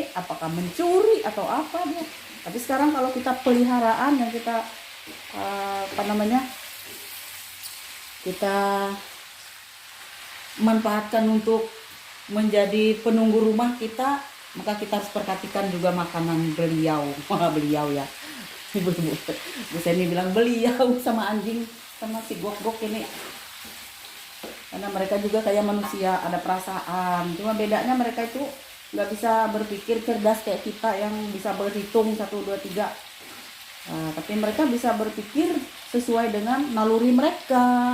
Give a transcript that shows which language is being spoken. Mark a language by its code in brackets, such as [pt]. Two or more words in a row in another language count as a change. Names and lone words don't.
[id] Apakah mencuri atau apa dia? Tapi sekarang kalau kita peliharaan yang kita kita manfaatkan untuk menjadi penunggu rumah kita, maka kita harus perhatikan juga makanan beliau. Beliau ya, ibu-ibu. Bu Seni bilang beliau sama anjing, sama si gok-gok ini, karena mereka juga kayak manusia, ada perasaan. Cuma bedanya mereka itu nggak bisa berpikir cerdas kayak kita yang bisa berhitung 1, 2, 3. Nah, tapi mereka bisa berpikir sesuai dengan naluri mereka.